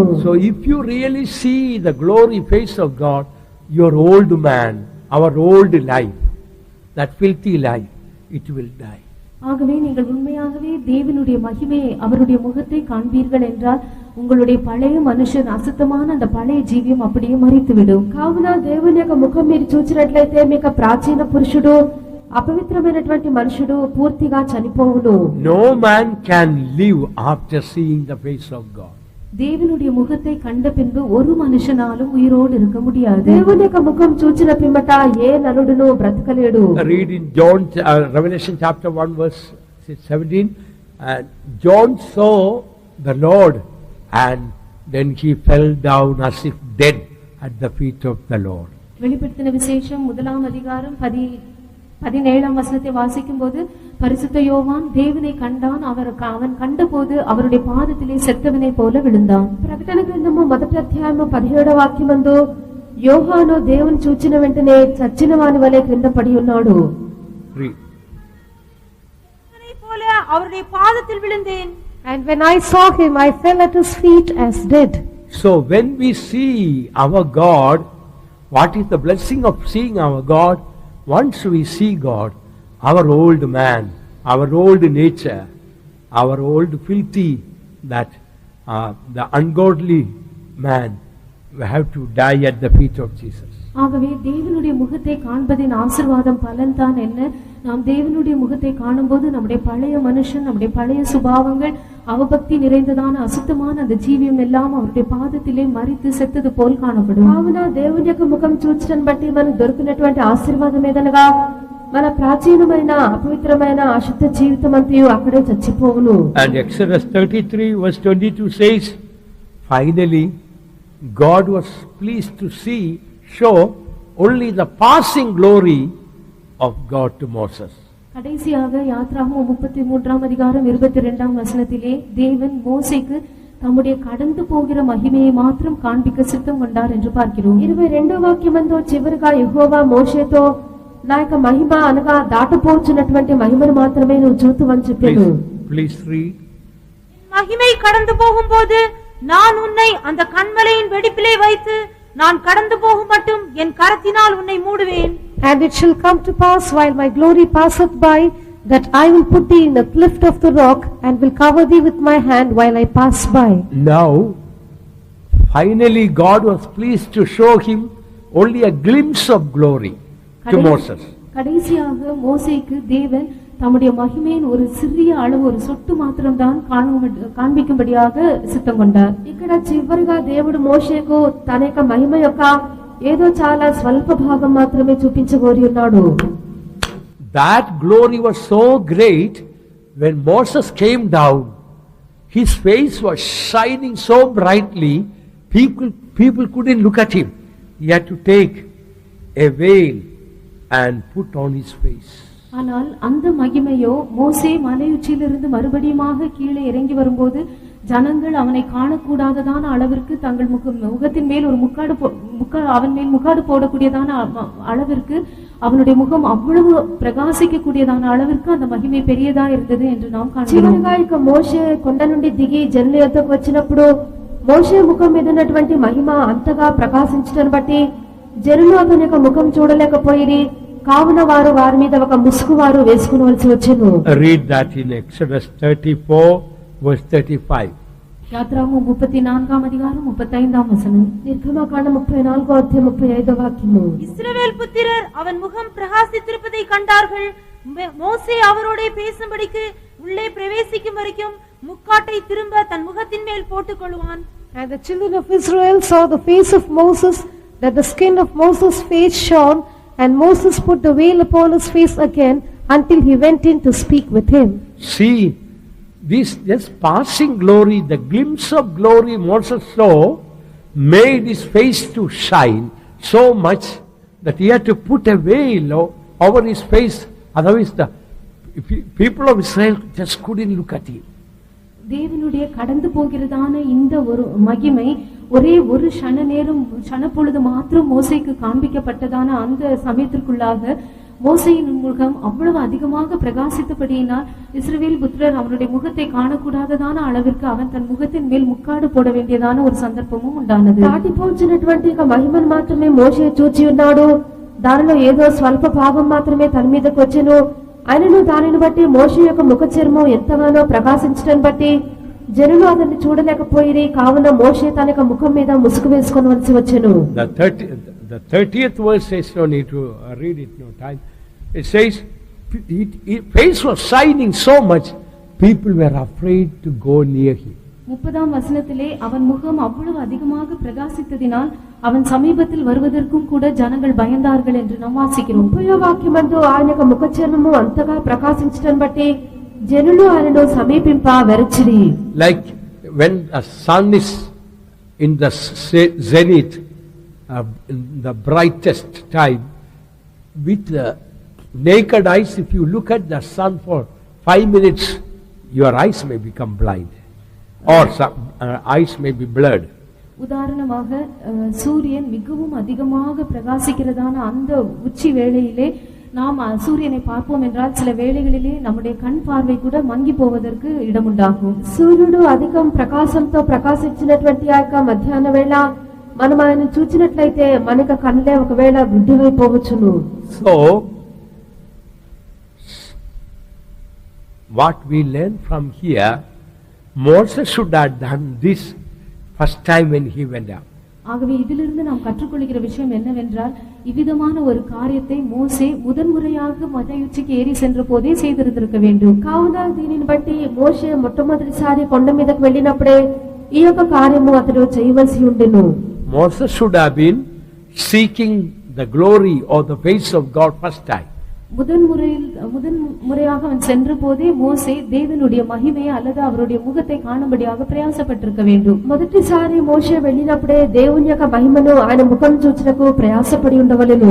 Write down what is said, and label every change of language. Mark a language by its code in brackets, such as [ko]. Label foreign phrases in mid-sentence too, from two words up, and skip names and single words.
[en] So if you really see the glory face of God, your old man, our old life, that filthy life, it will die. [ta] ஆகவே நீங்கள் உண்மையாகவே தேவனுடைய மகிமையை அவருடைய முகத்தை காண்பீர்கள் என்றால் உங்களுடைய பழைய மனுஷன் அசுத்தமான அந்த பழைய ஜீவியம் அப்படியே மரித்துவிடும். [te] కావున దేవుని యొక్క ముఖం మీరు చూచినట్లయితే మీకు ప్రాచీన పురుషుడు, అపవిత్రమైనటువంటి మనుషుడు పూర్తిగా చనిపోవును. [en] No man can live after seeing the face of God. [ta] தேவனுடைய முகத்தை கண்ட பின்பு ஒரு மனுஷனாலும் உயிரோடு இருக்க முடியாது. [te] దేవుని యొక్క ముఖం చూచిన పిమ్మట ఏ నరుడును బ్రతకలేడు. [en] Read in Revelation chapter 1 verse 17, John saw the Lord and then he fell down as if dead at the feet of the Lord. [ta] வெளிப்படுத்தின விசேஷம் 1ஆம் அதிகாரம் 17ஆம் வசனத்தை வாசிக்கும் போது, பரிசுத்த யோவான் தேவனை கண்டான், அவன் கண்டபோது அவருடைய பாதத்திலே செத்தவனை போல விழுந்தான். [te] ప్రకటన గ్రంథము 1వ అధ్యాయము 17వ వాక్యమందు యోహాను దేవుని చూచిన వెంటనే చచ్చిన వాని వలె క్రింద పడి ఉన్నాడు. [ta] போல அவருடைய பாதத்தில் விழுந்தேன். [en] And when I saw him, I fell at his feet as dead. So when we see our God, what is the blessing of seeing our God? Once we see God, our old man, our old nature, our old filthy, that the ungodly man will have to die at the feet of Jesus. [ta] ஆகவே தேவனுடைய முகத்தை காண்பதின் ஆசீர்வாதம் பலன்தான் என்ன? நாம் தேவனுடைய முகத்தை காணும்போது நம்முடைய பழைய மனுஷன், நம்முடைய பழைய சுபாவங்கள், அவபக்தி நிறைந்ததான அசுத்தமான அந்த ஜீவியம் எல்லாம் அவருடைய பாதத்திலே மரித்து செத்தது போல் కానబடும். [te] కావున దేవుని యొక్క ముఖం చూచడం బట్టి మనకు దొరికినటువంటి ఆశీర్వాదం ఏదనగా మన ప్రాచీనమైన అపవిత్రమైన అశుద్ధ జీవితం అంతయు అక్కడే చచ్చిపోవును. [en] And Exodus 33 verse 22 says, finally God was pleased to show only the passing glory of God to Moses. [ta] கடைசியாக யாத்ராகமம் 33ஆம் அதிகாரம் 22ஆம் வசனத்திலே தேவன் மோசேக்கு தம்முடைய கடந்து போகிற மகிமையை மாத்திரம் காண்பிக்க சித்தம் கொண்டார் என்று பார்க்கிறோம். [te] 22వ వాక్యమందు చివరిగా యెహోవా మోషేతో నా యొక్క మహిమ అనగా దాటపోచున్నటువంటి మహిమను మాత్రమే నువ్వు చూతువని చెప్పాను. [en] Please read. [ta] மகிமை கடந்து போகும்போது நான் உன்னை அந்த கன்மலையின் வெடிப்பிலே வைத்து நான் கடந்து போகும் மட்டும் என் கரத்தினால் உன்னை மூடுவேன். [en] And it shall come to pass while my glory passeth by, that I will put thee in the cleft of the rock, and will cover thee with my hand while I pass by. Now, finally God was pleased to show him only a glimpse of glory to Moses. [ta] கடைசியாக மோசேக்கு தேவன் தம்முடைய மகிமையின் ஒரு சிறிய அளவு, ஒரு சொட்டு மாத்திரம்தான் காண்பிக்கும்படியாக சித்தம் கொண்டார். [te] ఇక్కడ చివరిగా దేవుడు మోషేకు తన యొక్క మహిమ యొక్క ఏదో చాలా స్వల్ప భాగం మాత్రమే చూపించగోరి ఉన్నాడు. [en] That glory was so great, when Moses came down, his face was shining so brightly, people couldn't look at him. He had to take a veil and put on his face. [ta] ஆனால் அந்த மகிமையோ மோசே மலையுச்சியிலிருந்து மறுபடியுமாக கீழே இறங்கி வரும்போது ஜனங்கள் அவனை காணக்கூடாததான அளவிற்கு தங்கள் முகத்தின் மேல் ஒரு அவன் மேல் முக்காடு போடக்கூடியதான அளவிற்கு அவனுடைய முகம் அவ்வளவு பிரகாசிக்க கூடியதான அளவிற்கு அந்த மகிமை பெரியதா இருந்தது என்று நாம் காண்கிறோம். [te] మోషే కొండ నుండి దిగి జనుల యొద్దకు వచ్చినప్పుడు మోషే ముఖం మీద ఉన్నటువంటి మహిమ అంతగా ప్రకాశించడం బట్టి జనులు అతని యొక్క ముఖం చూడలేకపోయి, కావున వారి మీద ఒక ముసుగు వారు వేసుకునవలసి వచ్చెను. [en] Read that in Exodus 34 verse 35. [ta] யாத்ராகமம் 34ஆம் அதிகாரம் 35ஆம் வசனம். [te] నిర్గమకాండం 34వ అధ్యాయం 35వ వాక్యము. [ta] இஸ்ரவேல் புத்திரர் அவன் முகம் பிரகாசித்திருப்பதை கண்டார்கள். மோசே அவரோட பேசும்படிக்கு உள்ளே பிரவேசிக்கும் வரைக்கும் முக்காட்டை திரும்ப தன் முகத்தின் மேல் போட்டுக் கொள்வான். [en] And the children of Israel saw the face of Moses, that the skin of Moses' face shone, and Moses put the veil upon his face again until he went in to speak with him. See, this passing glory, the glimpse of glory Moses saw, made his face to shine so much that he had to put a veil over his face. Otherwise the people of Israel just couldn't look at him. [ta] தேவனுடைய கடந்து போகிறதான இந்த ஒரு மகிமை ஒரே ஒரு க்ஷணப்பொழுது மாத்திரம் மோசேக்கு காண்பிக்கப்பட்டதான அந்த சமயத்திற்குள்ளாக மோசேயின் முகம் அவ்வளவு அதிகமாக பிரகாசித்தபடியினால் இஸ்ரவேல் புத்திரர் அவனுடைய முகத்தை காணக்கூடாததான அளவிற்கு அவன் தன் முகத்தின் மேல் முக்காடு போட வேண்டியதான ஒரு சந்தர்ப்பமும் உண்டானது. [te] దాటిపోచినటువంటి మహిమను మాత్రమే మోషే చూచి ఉన్నాడు. దానిలో ఏదో స్వల్ప భాగం మాత్రమే తన మీదకి వచ్చెను. ఆయనను దానిని బట్టి మోషే యొక్క ముఖ చర్మం ఎంతగానో ప్రకాశించడం బట్టి జనులు అతన్ని చూడలేకపోయి, కావున మోషే తన యొక్క ముఖం మీద ముసుగు వేసుకొనవలసి వచ్చెను. [en] The 30th verse says, no need to read it, no time. It says, his face was shining so much, people were afraid to go near him. [ta] 30ஆம் வசனத்திலே அவன் முகம் அவ்வளவு அதிகமாக பிரகாசித்ததினால் அவன் சமீபத்தில் வருவதற்கும் கூட ஜனங்கள் பயந்தார்கள் என்று நாம் வாசிக்கிறோம். [te] 30వ వాక్యమందు ఆయన యొక్క ముఖ చర్మము అంతగా ప్రకాశించడం బట్టి జనులు ఆయనను సమీపింప వెరచిరి. [en] Like when a sun is in the zenith, in the brightest time, with the naked eyes, if you look at the sun for 5 minutes, your eyes may become blind, or some eyes may be blurred. [ta] உதாரணமாக சூரியன் மிகவும் அதிகமாக பிரகாசிக்கிறதான அந்த உச்சி வேளையிலே நாம் சூரியனை பார்ப்போம் என்றால் சில வேளைகளிலே நம்முடைய கண் பார்வை கூட மங்கி போவதற்கு இடமுண்டாகும். [te] సూర్యుడు అధికం ప్రకాశంతో ప్రకాశించినటువంటి ఆ యొక్క మధ్యాహ్న వేళ మనం ఆయన చూచినట్లయితే మనకు కళ్ళే ఒకవేళ గుడ్డివైపోవచ్చును. [en] So what we learn from here, Moses should have done this first time when he went up. [ta] ஆகவே இதிலிருந்து நாம் கற்றுக்கொள்கிற விஷயம் என்னவென்றால் இவ்விதமான ஒரு காரியத்தை மோசே முதன்முறையாக மலையுச்சிக்கு ஏறி சென்ற போதே செய்திருந்திருக்க வேண்டும். [te] కావున దీనిని బట్టి మోషే మొట్టమొదటిసారి కొండ మీదకు వెళ్ళినప్పుడే ఈ యొక్క కార్యము అతడు చేయవలసి ఉండెను. [en] Moses should have been seeking the glory or the face of God first time. [ta] முதன்முறையாக அவன் சென்ற போதே மோசே தேவனுடைய மகிமையை அல்லது அவருடைய முகத்தை காணும்படியாக பிரயாசப்பட்டிருக்க வேண்டும். [te] మొదటిసారి మోషే వెళ్ళినప్పుడే దేవుని యొక్క మహిమను ఆయన ముఖం చూచుటకు ప్రయాసపడి ఉండవలెను.